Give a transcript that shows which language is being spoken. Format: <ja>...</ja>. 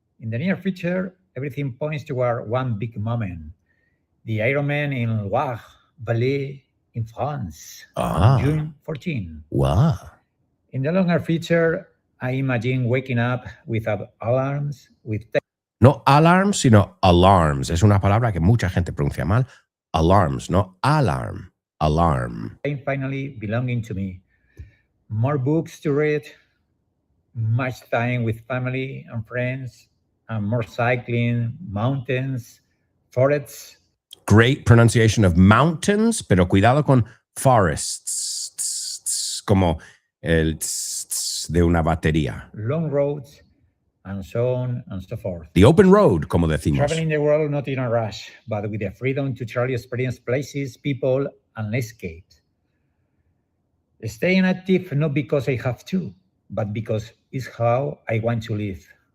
<en>In the near future, everything points toward one big moment. The Iron Man in Loire Valley in France, on June 14. Wow. In the longer future, I imagine waking up without alarms, with No alarms, sino alarms.</en> <es>Es una palabra que mucha gente pronuncia mal.</es> <en>Alarms, no alarm. Alarm. finally belonging to me. More books to read, much time with family and friends, and more cycling, mountains, forests. Great pronunciation of mountains,</en> <es>pero cuidado con forests, como el de una batería.</es> <en>Long roads, and so on and so forth. The open road,</en> <es>como decimos.</es> <en>Traveling the world not in a rush, but with the freedom to truly experience places, people, and landscapes. Staying active not because I have to, but because it's how I want to live.</en>